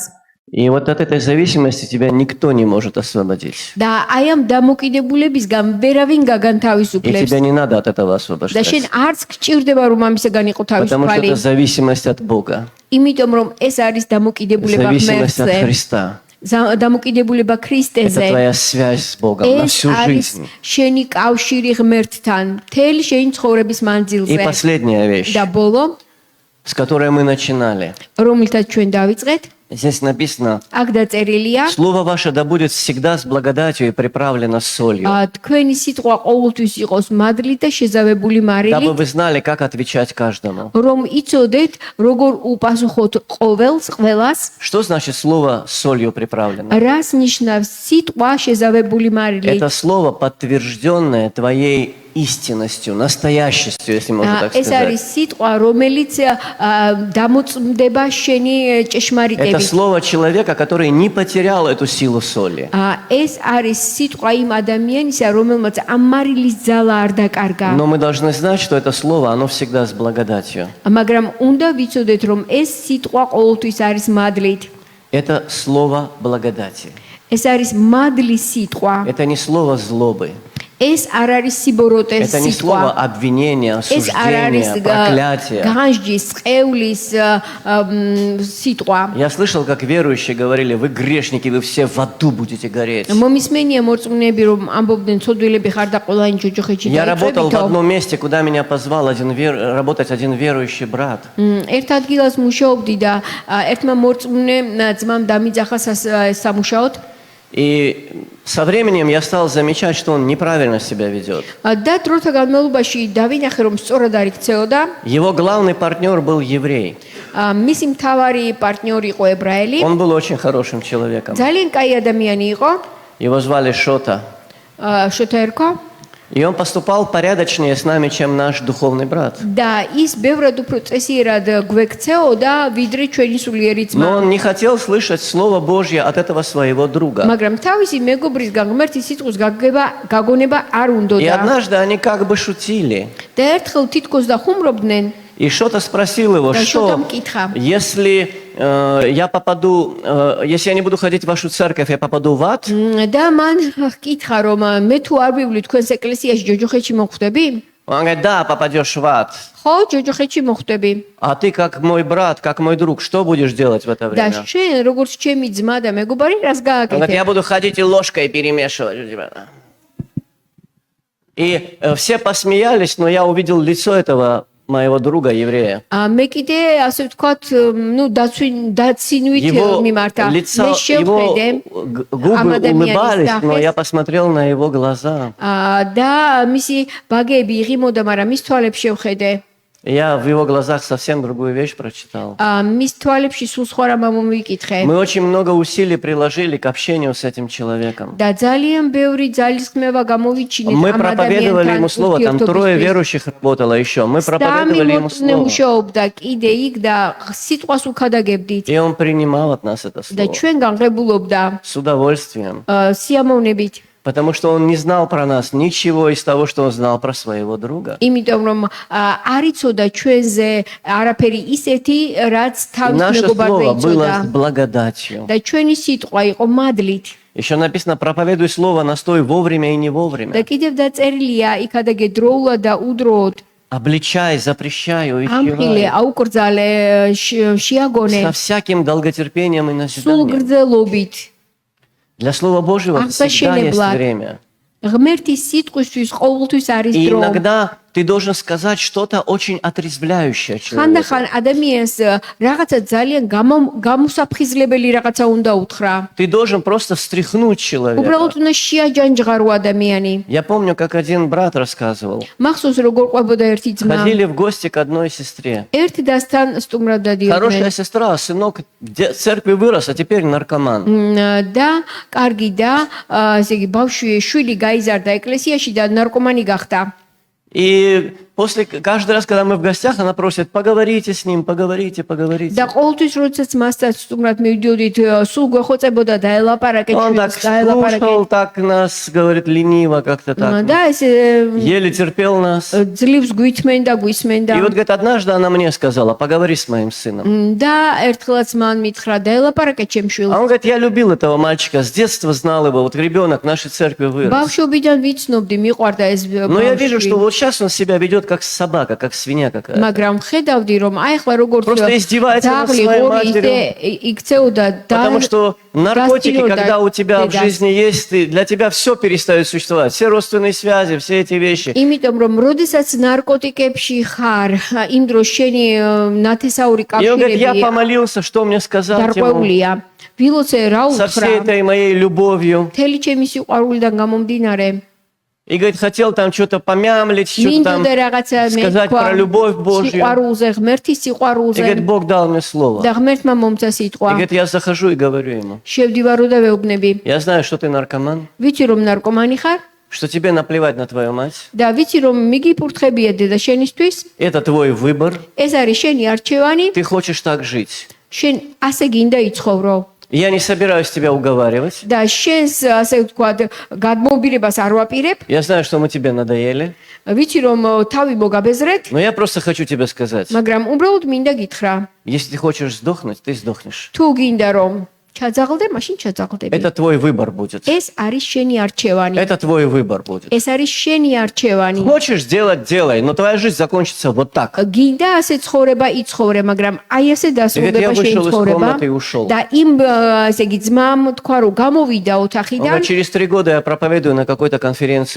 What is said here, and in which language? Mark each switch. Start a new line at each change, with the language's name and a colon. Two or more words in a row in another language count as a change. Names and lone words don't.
Russian: И вот от этой зависимости тебя никто не может освободить.
Georgian: და აი ამ დამოკიდებულებისგან ვერავინ
Russian: И
Georgian: გაგანთავისუფლებს.
Russian: тебе не надо от этого
Georgian: და შენ
Russian: освобождать.
Georgian: არც გჭირდება რომ ამისგან იყო
Russian: Потому что
Georgian: თავისუფალი.
Russian: это зависимость от Бога.
Georgian: იმიტომ რომ ეს არის დამოკიდებულება
Russian: Зависимость от
Georgian: ღმერთზე.
Russian: Христа.
Georgian: დამოკიდებულება
Russian: Это
Georgian: ქრისტეზე.
Russian: твоя связь с Богом на
Georgian: ეს
Russian: всю
Georgian: არის
Russian: жизнь.
Georgian: შენი კავშირი ღმერთთან მთელი შენი ცხოვრების
Russian: И
Georgian: მანძილზე.
Russian: последняя вещь,
Georgian: და ბოლო,
Russian: с которой мы начинали.
Georgian: რომელთაც ჩვენ დავიწყეთ,
Russian: Здесь написано:
Georgian: აქ დაწერილია,
Russian: Слово ваше да будет всегда с благодатью и приправлено солью,
Georgian: თქვენი სიტყვა ყოველთვის იყოს მადლით და შეზავებული
Russian: дабы
Georgian: მარილით,
Russian: вы знали, как отвечать каждому.
Georgian: რომ იცოდეთ, როგორ უპასუხოთ ყველას.
Russian: Что значит слово солью приправлено?
Georgian: რას ნიშნავს სიტყვა შეზავებული მარილით?
Russian: Это слово, подтвержденное твоей истинностью, настоящестью, если можно так
Georgian: ეს
Russian: сказать.
Georgian: არის სიტყვა, რომელიც დამოწმდება შენი
Russian: Это
Georgian: ჭეშმარიტებით.
Russian: слово человека, который не потерял эту силу соли.
Georgian: ეს არის სიტყვა იმ ადამიანისა, რომელმაც ამ მარილის ძალა არ დაკარგა.
Russian: Но мы должны знать, что это слово, оно всегда с благодатью.
Georgian: მაგრამ უნდა ვიცოდეთ, რომ ეს სიტყვა ყოველთვის არის მადლით.
Russian: Это слово благодати.
Georgian: ეს არის მადლის სიტყვა.
Russian: Это не слово злобы.
Georgian: ეს არ არის სიბოროტეს
Russian: Это не слово
Georgian: სიტყვა.
Russian: обвинения,
Georgian: ეს არ არის
Russian: осуждения, проклятия.
Georgian: განჯის, ყევლის სიტყვა.
Russian: Я слышал, как верующие говорили: вы грешники, вы все в аду будете гореть.
Georgian: მომისმენია მორწმუნეები რომ ამბობდნენ ცოდვილები ხარ და ყველანი ჯოჯოხეთში
Russian: Я работал в
Georgian: დაიწვებითო.
Russian: одном месте, куда меня позвал работать один верующий брат.
Georgian: ერთ ადგილას მუშაობდი და ერთმა მორწმუნე ძმამ დამიძახა სამუშაოდ.
Russian: И со временем я стал замечать, что он неправильно себя ведет.
Georgian: და დროთა განმავლობაში დავინახე რომ სწორად არ იქცეოდა.
Russian: Его главный партнер был еврей.
Georgian: მისი მთავარი პარტნიორი იყო ებრაელი.
Russian: Он был очень хорошим человеком.
Georgian: ძალიან კაი ადამიანი იყო.
Russian: Его звали Шота.
Georgian: შოთა ერქვა.
Russian: И он поступал порядочнее с нами, чем наш духовный брат.
Georgian: და ის ბევრად უფრო წესიერად გვექცეოდა ვიდრე ჩვენი სულიერი
Russian: Но
Georgian: ძმა.
Russian: он не хотел слышать Слово Божье от этого своего друга.
Georgian: მაგრამ თავისი მეგობრისგან ღმერთის სიტყვის გაგონება არ
Russian: И
Georgian: უნდოდა.
Russian: однажды они как бы шутили.
Georgian: და ერთხელ თითქოს და ხუმრობდნენ.
Russian: И Шота спросил его, Да, что
Georgian: შოთამ კითხა.
Russian: если если я не буду ходить в вашу церковь, я попаду в ад?
Georgian: და მან ჰკითხა რომ მე თუ არ ვივლი თქვენს ეკლესიაში ჯოჯოხეთში მოხვდები?
Russian: Он говорит: да, попадешь в ад.
Georgian: ხო, ჯოჯოხეთში მოხვდები.
Russian: А ты, как мой брат, как мой друг, что будешь делать в это
Georgian: და
Russian: время?
Georgian: შენ როგორც ჩემი ძმა და მეგობარი რას
Russian: Он говорит: я
Georgian: გააკეთე?
Russian: буду ходить и ложкой перемешивать. И все посмеялись, но я увидел лицо этого моего друга еврея.
Georgian: მე კიდე ასე ვთქვათ, დაცინვით
Russian: Его
Georgian: მიმართა.
Russian: лицо,
Georgian: მე შევხედე
Russian: его губы улыбались, но я посмотрел на его глаза.
Georgian: და მისი ბაგეები იღიმოდა, მაგრამ მის თვალებს შევხედე.
Russian: Я в его глазах совсем другую вещь прочитал.
Georgian: მის თვალებში სულ სხვა რამ მომიკითხე.
Russian: Мы очень много усилий приложили к общению с этим человеком.
Georgian: და ძალიან ბევრი ძალისხმევა გამოვიჩინეთ
Russian: Мы
Georgian: ამ
Russian: проповедовали ему слово, там трое
Georgian: ურთიერთობისთვის.
Russian: верующих работало еще. Мы
Georgian: სამი
Russian: проповедовали ему
Georgian: მორწმუნე
Russian: слово.
Georgian: მუშაობდა კიდე იქ და სიტყვას უხადაგებდით
Russian: И он принимал от нас это
Georgian: და
Russian: слово
Georgian: ჩვენ განყებულობდა
Russian: с удовольствием.
Georgian: სიამოვნებით.
Russian: Потому что он не знал про нас ничего из того, что он знал про своего друга.
Georgian: იმიტომ რომ არ იცოდა ჩვენზე არაფერი ისეთი, რაც
Russian: И
Georgian: თავის
Russian: наше
Georgian: მეგობარზე
Russian: слово было
Georgian: იცოდა.
Russian: с благодатью.
Georgian: და ჩვენი ситყვა იყო მადლით.
Russian: Еще написано: проповедуй слово, настой вовремя и не
Georgian: და
Russian: вовремя.
Georgian: კიდევ დაწერილია იქადაგე დროულად და უდროოდ.
Russian: Обличай, запрещай,
Georgian: ამხილე,
Russian: увещевай.
Georgian: აუკრძალე, შეაგონე,
Russian: Со всяким долготерпением и
Georgian: სულ
Russian: назиданием.
Georgian: გრძელობით.
Russian: Для Слова Божьего всегда есть
Georgian: აღმსაშენებლად.
Russian: время.
Georgian: ღმერთის სიტყვისთვის ყოველთვის არის
Russian: И
Georgian: დრო.
Russian: иногда ты должен сказать что-то очень отрезвляющее человеку.
Georgian: ხანდახან ადამიანს რაღაცა ძალიან გამოსაფხიზლებელი რაღაცა უნდა უთხრა.
Russian: Ты должен просто встряхнуть человека.
Georgian: უბრალოდ უნდა შეაჯანჯღარო ადამიანი.
Russian: Я помню, как один брат рассказывал.
Georgian: მახსოვს როგორ ყვებოდა ერთი ძმა.
Russian: Ходили в гости к одной сестре.
Georgian: ერთი დასთან სტუმრად
Russian: Хорошая
Georgian: დადიოდნენ.
Russian: сестра, сынок в церкви вырос, а теперь наркоман.
Georgian: და კარგი და ესე იგი ბავშვი შვილი გაიზარდა ეკლესიაში და ნარკომანი გახდა.
Russian: И каждый раз, когда мы в гостях, она просит: поговорите с ним, поговорите.
Georgian: და ყოველთვის როდესაც მასთან სტუმრად მივიდოდით, სულ გვეხოცებოდა დაელაპარაკეთ
Russian: Он так
Georgian: შვილს, დაელაპარაკეთ.
Russian: слушал, так нас, говорит, лениво как-то так.
Georgian: და ესე
Russian: Еле терпел нас.
Georgian: ძლივს გვითმენდა, გვისმენდა.
Russian: И вот, говорит, однажды она мне сказала: поговори с моим сыном.
Georgian: და ერთხელაც მან მითხრა დაელაპარაკეთ ჩემ
Russian: А
Georgian: შვილს.
Russian: он говорит: я любил этого мальчика, с детства знал его, вот ребенок в нашей церкви вырос.
Georgian: ბავშვობიდან ვიცნობდი, მიყვარდა ეს
Russian: Но я вижу, что
Georgian: ბავშვი.
Russian: вот сейчас он себя ведет как собака, как свинья какая-то.
Georgian: მაგრამ ხედავდი, რომ აი ახლა როგორც
Russian: Просто издевается над
Georgian: ძაღლი
Russian: своей
Georgian: ღორი
Russian: матерью.
Georgian: ისე იქცეოდა და
Russian: Потому что наркотики,
Georgian: დასტინოდა
Russian: когда у тебя в
Georgian: დედას.
Russian: жизни есть, для тебя все перестает существовать. Все родственные связи, все эти вещи.
Georgian: იმიტომ რომ როდესაც ნარკოტიკებში ხარ, იმ დროს შენი ნათესაური
Russian: И он говорит: я
Georgian: კავშირები
Russian: помолился, что мне сказать ему
Georgian: დარღვეულია. ვილოცე რა
Russian: со всей
Georgian: უთხრა?
Russian: этой моей любовью.
Georgian: მთელი ჩემი სიყვარულიდან გამომდინარე.
Russian: И говорит, хотел там что-то помямлить, что-то там
Georgian: მინდოდა რაღაცა
Russian: сказать про любовь Божью.
Georgian: სიყვარულზე, ღმერთის
Russian: И
Georgian: სიყვარულზე
Russian: говорит, Бог дал мне слово.
Georgian: და ღმერთმა მომცა
Russian: И
Georgian: სიტყვა.
Russian: говорит, я захожу и говорю ему:
Georgian: შევდივარო და ვეუბნები.
Russian: я знаю, что ты наркоман,
Georgian: ვიცი რომ ნარკომანი ხარ,
Russian: что тебе наплевать на твою мать.
Georgian: და ვიცი რომ მიგიფურთხებია დედა შენისთვის,
Russian: Это твой выбор.
Georgian: ეს არის შენი არჩევანი,
Russian: Ты хочешь так жить.
Georgian: შენ ასე გინდა იცხოვრო.
Russian: Я не собираюсь тебя уговаривать.
Georgian: და შენს ასე ვთქვათ გადმოუბირებას არ ვაპირებ.
Russian: Я знаю, что мы тебе надоели.
Georgian: ვიცი რომ თავი მოგაბეზრეთ,
Russian: Но я просто хочу тебе сказать.
Georgian: მაგრამ უბრალოდ მინდა გითხრა,
Russian: Если ты хочешь сдохнуть, ты сдохнешь.
Georgian: თუ გინდა რომ ჩაძაღლდე, მაშინ ჩაძაღლდები.
Russian: Это твой выбор будет.
Georgian: ეს არის შენი არჩევანი.
Russian: Это твой выбор будет.
Georgian: ეს არის შენი არჩევანი.
Russian: Хочешь делать, делай, но твоя жизнь закончится вот так.
Georgian: გინდა ასე ცხოვრება იცხოვრე, მაგრამ აი ასე დასრულდება
Russian: Я
Georgian: შენი
Russian: вышел из
Georgian: ცხოვრება.
Russian: комнаты и ушел.
Georgian: და იმ ესე იგი ძმამ თქვა რომ გამოვიდა ოთახიდან.
Russian: Ага, через 3 года я проповедую на какой-то конференции